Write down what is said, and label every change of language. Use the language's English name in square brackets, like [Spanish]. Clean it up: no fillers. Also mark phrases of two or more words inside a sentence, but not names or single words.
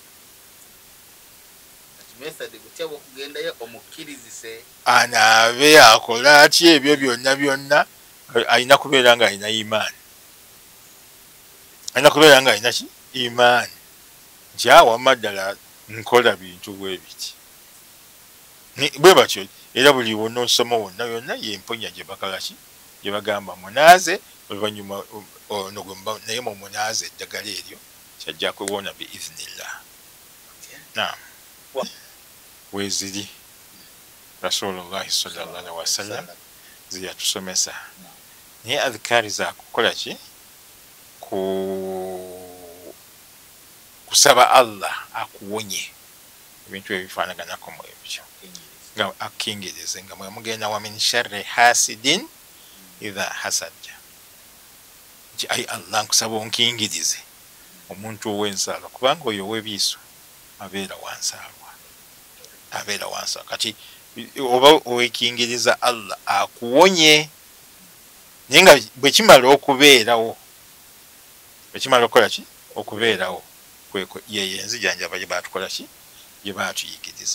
[Ganda] Anaabe akola atya ebyo byonna byonna, alina kubeera nga alina imaani, alina kubeera nga alina ki imaani nti awamma ddala nkola bintu bwe biti bwe batyo. Era buli wonna osoma wonna yonna yemponya gye bakola ki gye bagamba munaaze, oluvannyuma ono naye mu munaaze eddagala eryo kyajja kuwona biiznillah. [Arabic] Naam. Weziri رسول الله صلى الله عليه وسلم ziyatusomesa. [Ganda] Naye adhikari za kukola ki kusaba Allah akuwonye ebintu ebifaanaganako mu ebyo, nga akkingirize nga mwe mugenda [Arabic] ومن شر حاسد إذا حسد, [Ganda] nti ayi Allah nkusaba onkingirize omuntu ow'ensalo, kubanga oyo ow'ebiiso abeera wansaalwa, abeera wansaalwa. Kati oba owekingiriza Allah akuwonye, naye nga bwe kimala okubeerawo, bwe kimala okukola ki okubeerawo, yeyo enzijanjaba gye baatukola ki gye baatuyigiriza.